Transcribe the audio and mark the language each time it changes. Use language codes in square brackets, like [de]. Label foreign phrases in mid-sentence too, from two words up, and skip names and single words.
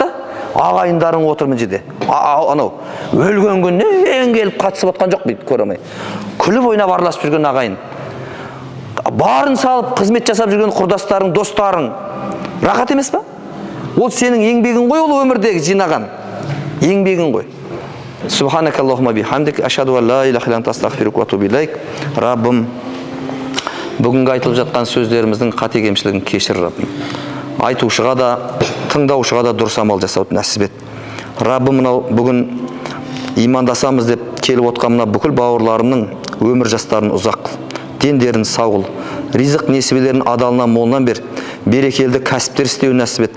[kk] Ағайындарың отыр мына жерде. Анау өлген күннен келіп қатысып отқан жоқ дейді, көре алмай. Күліп ойнап араласып жүрген ағайын. Барын салып қызмет жасап жүрген құрдастарың, достарың. Рахат емес па? Ол сенің еңбегің ғой, ол өмірдегі жинаған. Еңбегің ғой. [ar] سبحانك اللهم بحمدك أشهد أن لا إله إلا أنت أستغفرك وأتوب إليك. [kk] Раббым, бүгінгі айтылып жатқан сөздеріміздің қате кемшілігін кешір, Раббым. Айтушыға да, тыңдаушыға да дұрыс амал жасауды нәсіп ет. Раббым, мынау бүгін имандасамыз деп келіп отқан мына бүкіл бауырларымның өмір жастарын ұзақ қыл, дендерін сау қыл, ризық несібелерін адалына молынан бер, берекелді кәсіптер істеуін нәсіп ет.